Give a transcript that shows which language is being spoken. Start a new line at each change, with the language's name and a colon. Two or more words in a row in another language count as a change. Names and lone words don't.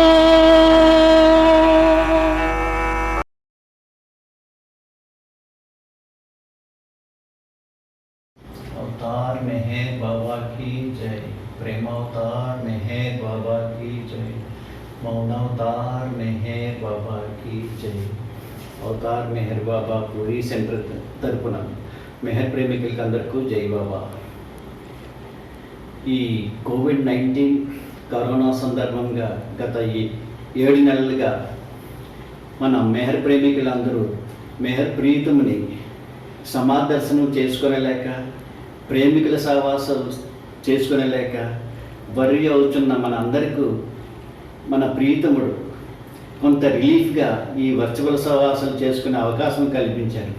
Hindi: अवतार मेहर बाबा की जय। प्रेम अवतार मेहर बाबा की जय। मौन अवतार मेहर बाबा की जय।
Telugu: అవతార్ మెహర్ బాబా పూరి సెంటర్ తరపున మెహర్ ప్రేమికులకి అందరికీ జై బాబా. ఈ కోవిడ్-19 కరోనా సందర్భంగా గత 7 నెలలుగా మన మెహర్ ప్రేమికులందరూ మెహర్ ప్రీతముని సమాదర్శనం చేసుకొనలేక, ప్రేమికుల సహవాసం చేసుకొనలేక వర్రీ అవుతున్న మన అందరికీ మన ప్రీతముడు కొంత రిలీఫ్గా ఈ వర్చువల్ సహవాసాలు చేసుకునే అవకాశం కల్పించారు.